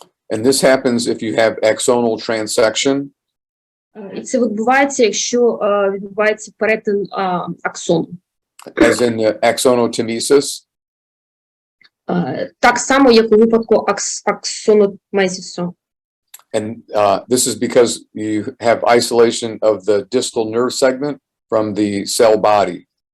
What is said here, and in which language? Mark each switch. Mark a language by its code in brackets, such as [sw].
[en] And this happens if you have axonal transection. [uk] І це відбувається, якщо відбувається перетин аксону. [en] As in the axonotomesis. [uk] Так само, як у випадку аксономезісу. [en] And this is because you have isolation of the distal nerve segment from the cell body.